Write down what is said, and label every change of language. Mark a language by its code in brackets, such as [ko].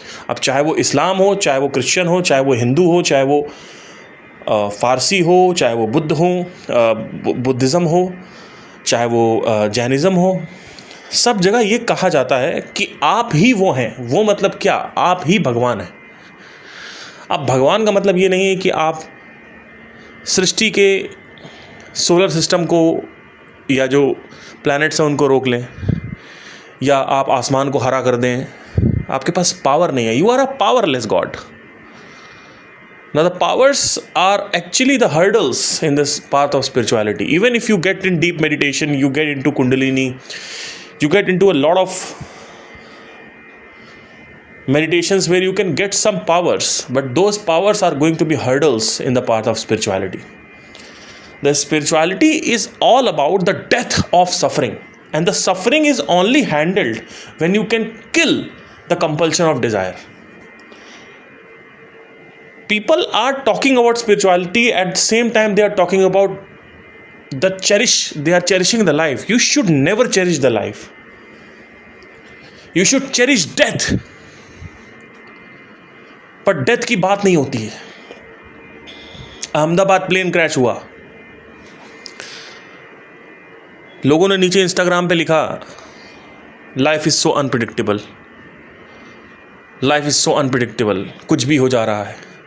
[hi] अब चाहे वो इस्लाम हो, चाहे वो क्रिश्चियन हो, चाहे वो हिंदू हो, चाहे वो फारसी हो, चाहे वो बुद्धिज़्म हो, चाहे वो जैनिज़्म हो, सब जगह ये कहा जाता है कि आप ही वो हैं। वो मतलब क्या? आप ही भगवान हैं। अब भगवान का मतलब ये नहीं है कि आप सृष्टि के सोलर सिस्टम को या जो प्लैनेट्स हैं उनको रोक लें, या आप आसमान को हरा कर दें। आपके पास पावर नहीं है। [en] You are a powerless god. Now the powers are actually the hurdles in this path of spirituality. Even if you get in deep meditation, you get into Kundalini, you get into a lot of meditations where you can get some powers, but those powers are going to be hurdles in the path of spirituality. The spirituality is all about the death of suffering, and the suffering is only handled when you can kill the compulsion of desire. People are talking about spirituality, at the same time they are talking about they are cherishing the life. You should never cherish the life. You should cherish death. [hi] पर death की बात नहीं होती है। Ahmedabad plane crash हुआ, लोगों ने नीचे इंस्टाग्राम पे लिखा, [en] life is so unpredictable, [hi] life is so unpredictable, कुछ भी हो जा रहा है।